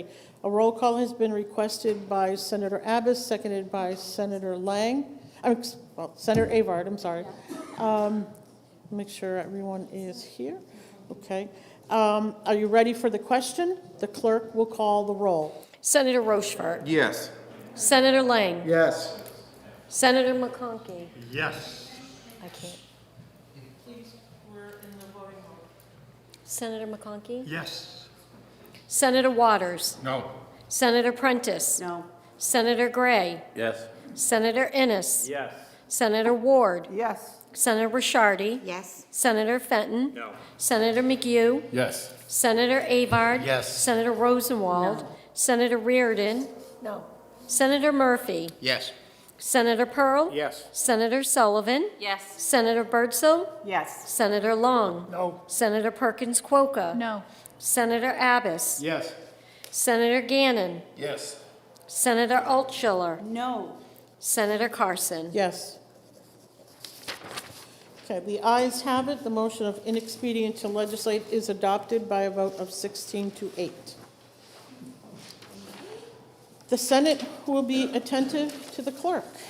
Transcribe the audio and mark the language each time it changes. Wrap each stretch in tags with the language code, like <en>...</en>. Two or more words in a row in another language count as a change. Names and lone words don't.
<en>A roll call has been requested by Senator Abbas, seconded by Senator Lang. Senator Avard, I'm sorry. Make sure everyone is here. Okay. Are you ready for the question? The clerk will call the roll. Senator Rochefort. Yes. Senator Lang. Yes. Senator McConkey. Yes. I can't. Please, we're in the voting mode. Senator McConkey. Yes. Senator Waters. No. Senator Prentice. No. Senator Gray. Yes. Senator Innes. Yes. Senator Ward. Yes. Senator Ricciardi. Yes. Senator Fenton. No. Senator McHugh. Yes. Senator Avard. Yes. Senator Rosenwald. Senator Reardon. No. Senator Murphy. Yes. Senator Pearl. Yes. Senator Sullivan. Yes. Senator Birdsell. Yes. Senator Long. No. Senator Perkins Quokka. No. Senator Abbas. Yes. Senator Gannon. Yes. Senator Altschiller. No. Senator Carson. Yes. Okay, the ayes have it. The motion of inexpedient to legislate is adopted by a vote of 16 to 8. The Senate will be attentive to the clerk.</en>